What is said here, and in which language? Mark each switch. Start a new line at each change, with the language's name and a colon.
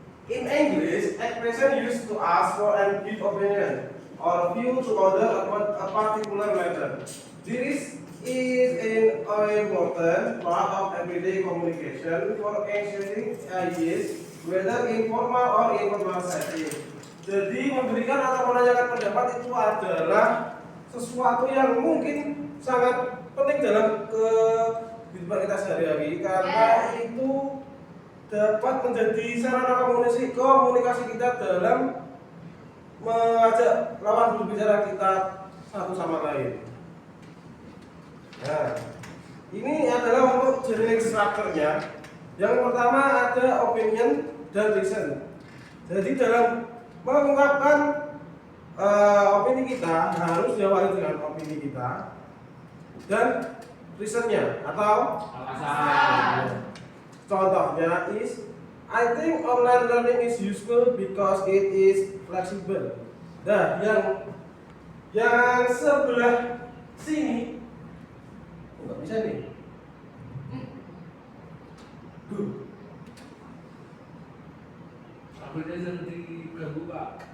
English: In English, expression used to ask for and give opinion or view to other about a particular matter. This is an important part of everyday communication for exchanging ideas, whether informal or informal setting.
Indonesian: Jadi memberikan atau menanyakan pendapat itu adalah sesuatu yang mungkin sangat penting dalam kehidupan kita sehari-hari karena itu dapat menjadi sarana komunikasi kita dalam mengajak lawan berbicara kita satu sama lain. Nah, ini adalah untuk jenis strukturnya. Yang pertama ada opinion dan reason. Jadi dalam mengungkapkan opini kita harus diawali dengan opini kita dan reasonnya atau Alasan. contohnya
English: is I think online learning is useful because it is flexible.
Indonesian: Nah, yang sebelah sini nggak bisa nih. Sambilnya jadi ganggu Pak.